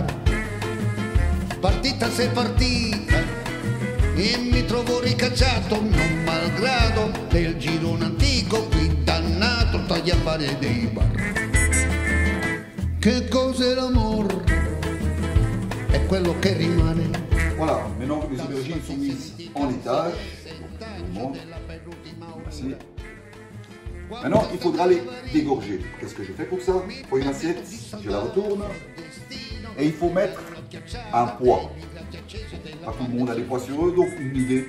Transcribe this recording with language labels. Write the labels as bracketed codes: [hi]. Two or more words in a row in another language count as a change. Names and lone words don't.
[it] Partita sei partita e mi trovo ricacciato, non malgrado del girone antico qui dannato tra gli affari dei bar. Che cos'è l'amore? È quello che rimane. [fr] Voilà, maintenant que les aubergines sont mises en étage, donc, merci. Maintenant, il faudra les dégorger. Qu'est-ce que je fais pour ça? Pour une assiette, je la retourne et il faut mettre un poids. Pas tout le monde a des poids sur eux, donc une idée.